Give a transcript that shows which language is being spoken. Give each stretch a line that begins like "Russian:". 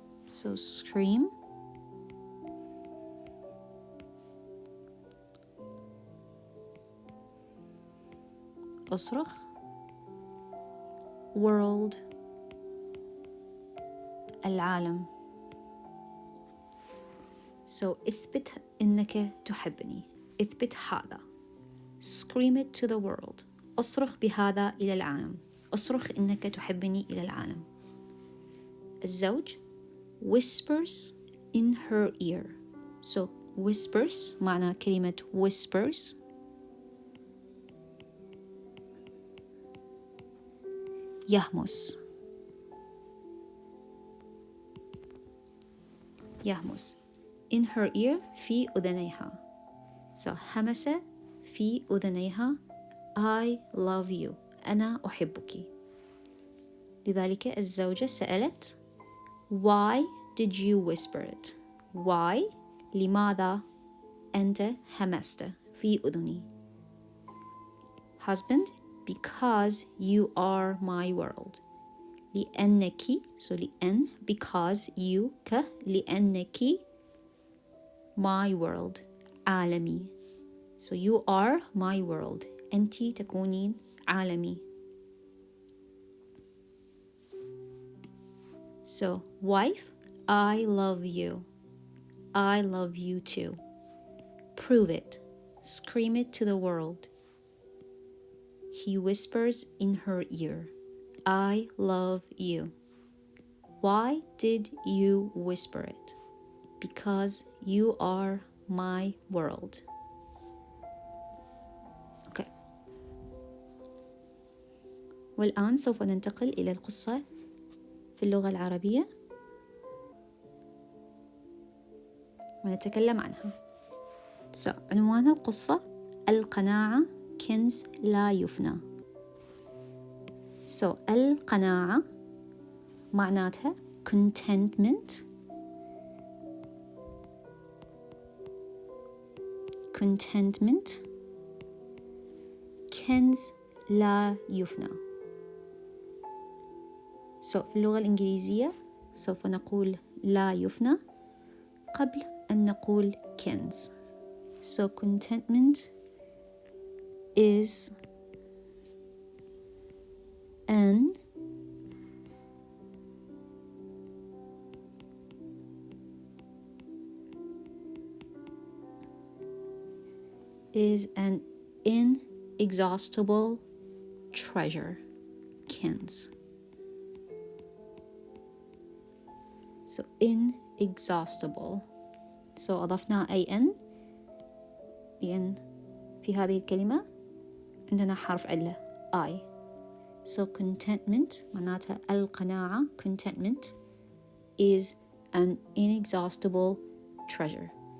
English: So scream.
Arabic: أصرخ. world العالم. So اثبت إنك تحبني. اثبت هذا.
English: Scream it to the world.
Arabic: أصرخ بهذا إلى العالم. أصرخ إنك تحبني إلى العالم. الزوج
English: whispers in her ear.
Arabic: So whispers معنى كلمة whispers يهمس. يهمس
English: in her ear
Arabic: في أذنيها. So همس في أذنيها
English: I love you،
Arabic: أنا أحبك. لذلك الزوجة سألت
English: Why did you whisper it? Why؟
Arabic: لماذا أنت همست في أذني؟
English: Husband, because you are my world.
Arabic: لأنك
English: so
Arabic: لأن
English: because you لأنك my world
Arabic: عالمي.
English: So you are my world.
Arabic: أنت تكونين عالمي.
English: So wife, I love you. I love you too. Prove it. Scream it to the world. He whispers in her ear, I love you. Why did you whisper it? Because you are my world. Okay.
Arabic: والآن سوف ننتقل إلى القصة في اللغة العربية ونتكلم عنها. عنوان القصة القناعة كنز لا يفنى. القناعة معناتها contentment
English: contentment.
Arabic: كنز لا يفنى. في اللغة الإنجليزية سوف نقول لا يفنى قبل أن نقول كنز.
English: Contentment is an inexhaustible treasure.
Arabic: كنز.
English: inexhaustible.
Arabic: أضفنا أن لأن في هذه الكلمة عندنا حرف علة I. contentment معناتها القناعة.
English: contentment is an inexhaustible treasure.